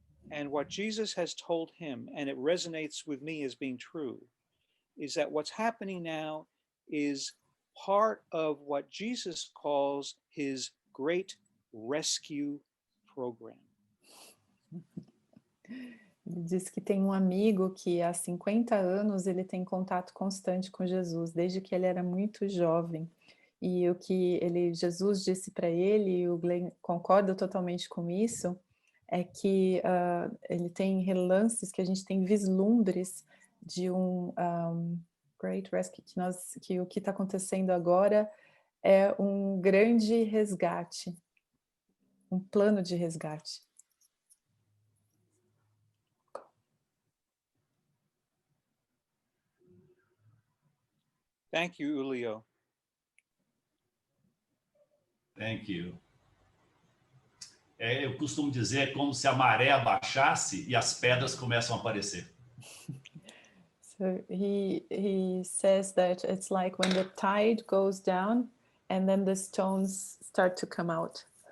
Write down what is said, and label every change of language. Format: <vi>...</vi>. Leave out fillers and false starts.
<en>And what Jesus has told him, and it resonates with me as being true, is that what's happening now is part of what Jesus calls his great rescue program.</en> <pt>Ele diz que tem um amigo que há 50 anos ele tem contato constante com Jesus, desde que ele era muito jovem. E o que Jesus disse para ele, e o Glenn concorda totalmente com isso, é que ele tem relances, que a gente tem vislumbres de Great Rescue, que o que está acontecendo agora é um grande resgate, um plano de resgate.</pt> <en>Thank you, Julio. Thank you.</en> <pt>Eu costumo dizer, é como se a maré abaixasse e as pedras começam a aparecer.</pt> <en>So he says that it's like when the tide goes down and then the stones start to come out.</en>